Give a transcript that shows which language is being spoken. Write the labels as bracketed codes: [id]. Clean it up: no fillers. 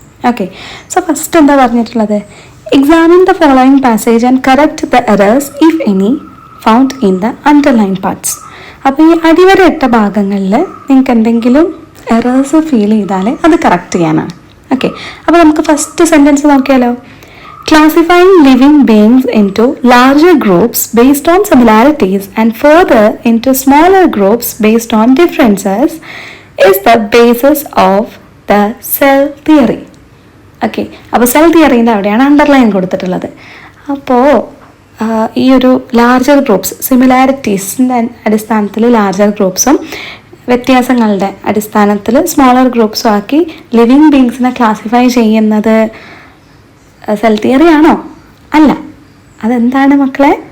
[en] okay, so first [ml] എന്താ പറഞ്ഞിട്ടുള്ളത്? [en] Examine the following passage and correct the errors if any found in the underline parts. [ml] അപ്പോൾ ഈ അടിവരയിട്ട ഭാഗങ്ങളിൽ നിങ്ങൾക്ക് എന്തെങ്കിലും എറേഴ്സ് ഫീൽ ചെയ്താൽ അത് കറക്റ്റ് ചെയ്യാനാണ്. ഓക്കെ, അപ്പോൾ നമുക്ക് ഫസ്റ്റ് സെൻറ്റൻസ് നോക്കിയാലോ. [en] Classifying living beings into larger groups based on similarities and further into smaller groups based on differences is the basis of the cell theory. [ml] Okay, അപ്പോൾ cell തിയറീൻ്റെ അവിടെയാണ് underline കൊടുത്തിട്ടുള്ളത്. അപ്പോൾ ഈ ഒരു ലാർജർ ഗ്രൂപ്പ്സ്, സിമിലാരിറ്റീസിൻ്റെ അടിസ്ഥാനത്തിൽ larger ഗ്രൂപ്പ്സും വ്യത്യാസങ്ങളുടെ അടിസ്ഥാനത്തിൽ smaller ഗ്രൂപ്പ്സും ആക്കി living ബീങ്സിനെ classify ചെയ്യുന്നത് സെൽ തിയറി ആണോ? അല്ല. അതെന്താണ് മക്കളെ?